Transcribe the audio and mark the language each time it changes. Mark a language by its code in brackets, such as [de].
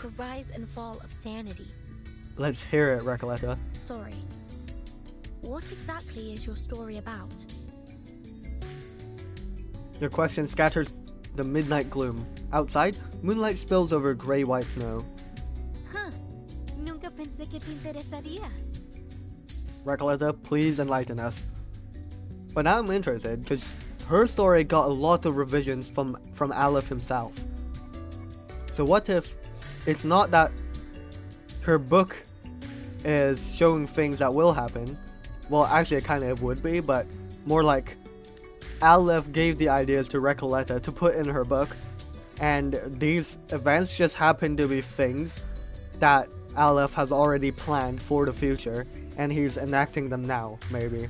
[en] The Rise and Fall of Sanity. Let's hear it, Recoleta. Sorry. What exactly is your story about? Your question scatters the midnight gloom. Outside, moonlight spills over gray-white snow. Huh. [es] Nunca pensé que te interesaría. [en] Recoleta, please enlighten us. But now I'm interested, because her story got a lot of revisions from Aleph himself. So what if it's not that her book is showing things that will happen? Well, actually it kind of would be, but more like Aleph gave the ideas to Recoleta to put in her book, and these events just happen to be things that Aleph has already planned for the future, and he's enacting them now, maybe.